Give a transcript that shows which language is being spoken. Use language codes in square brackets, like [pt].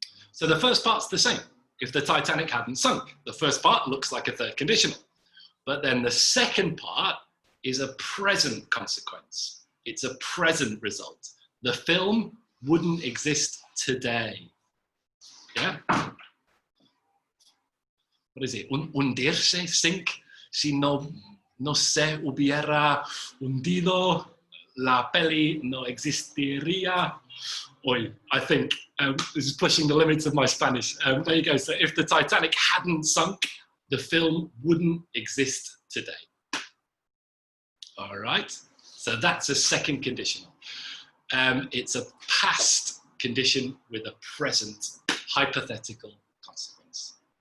[en] So the first part's the same. If the Titanic hadn't sunk, the first part looks like a third conditional. But then the second part is a present consequence. It's a present result. The film wouldn't exist today. Yeah? What is it? [es] Hundirse, sink, si no se hubiera hundido, la peli no existiría. [en] Oy, I think this is pushing the limits of my Spanish. There you go. So if the Titanic hadn't sunk, the film wouldn't exist today. All right. So that's a second conditional. It's a past condition with a present hypothetical consequence.